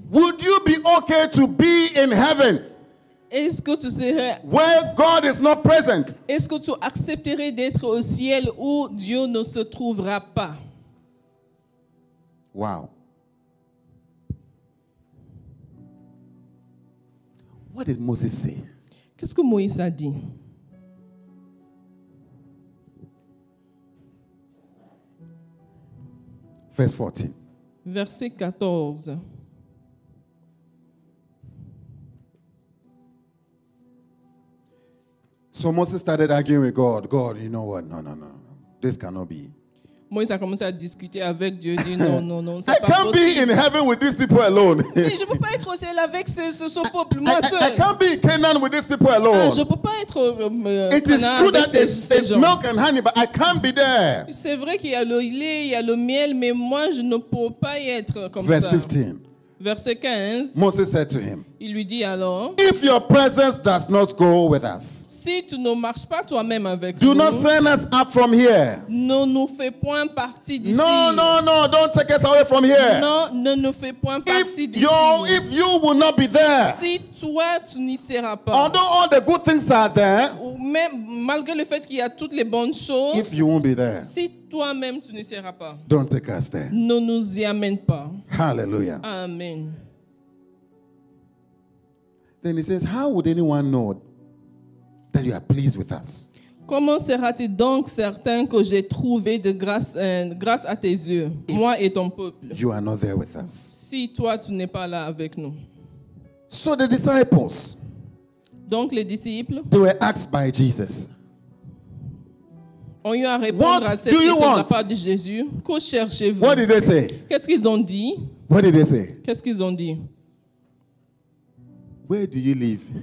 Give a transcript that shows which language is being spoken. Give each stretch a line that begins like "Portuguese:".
English: Would you be okay to be in heaven
French: Est-ce que tu serais,
English: where God is not present?
French: est-ce que tu accepterais d'être au ciel où Dieu ne se trouvera pas?
English: Wow. What did Moses say?
French: Qu'est-ce que Moïse a dit?
English: Verse 14.
French: Verset 14.
English: So Moses started arguing with God. God, you know what? No. This cannot be.
French: Moïse a commencé à discuter avec Dieu, dit non,
English: I
French: c'est pas
English: can't be
French: possible.
English: in heaven with these people alone.
French: Mais je ne peux pas être au ciel avec ce peuple, moi
English: I
French: seul.
English: can't be in Canaan with these people alone.
French: Je ne peux pas être
English: It is
French: Canaan
English: true
French: avec
English: that
French: ces
English: it's
French: gens.
English: milk and honey, but I can't be there.
French: C'est vrai qu'il y a le lait, il y a le miel, mais moi, je ne peux pas y être comme
English: Verse
French: ça.
English: 15.
French: Verset 15,
English: Moses said to him,
French: il lui dit alors,
English: if your presence does not go with us,
French: si tu ne marches pas toi-même avec
English: do
French: nous,
English: not send us up from here.
French: ne nous fais point partie d'ici.
English: No, don't take us away from here.
French: Non, ne nous fais point partie
English: If
French: d'ici.
English: you will not be there,
French: Si toi, tu n'y seras pas,
English: although all the good things are there,
French: ou même malgré le fait qu'il y a toutes les bonnes choses,
English: if you won't be there,
French: si toi-même tu n'y seras pas,
English: don't take us there.
French: ne nous y amène pas. Hallelujah. Amen.
English: Then he says, how would anyone know that you are pleased with us?
French: Comment sera-t-il donc certain que j'ai trouvé de grâce à tes yeux, moi et ton peuple,
English: You are not there with us.
French: si toi tu n'es pas là avec nous?
English: So the disciples,
French: Donc les disciples
English: they were asked by Jesus,
French: ont eu à répondre
English: What
French: à cette
English: do you
French: question de la
English: want?
French: part de Jésus. Que cherchez-vous?
English: what did they say?
French: Qu'est-ce qu'ils ont dit?
English: What did they say?
French: Qu'est-ce qu'ils ont dit?
English: Where do you live?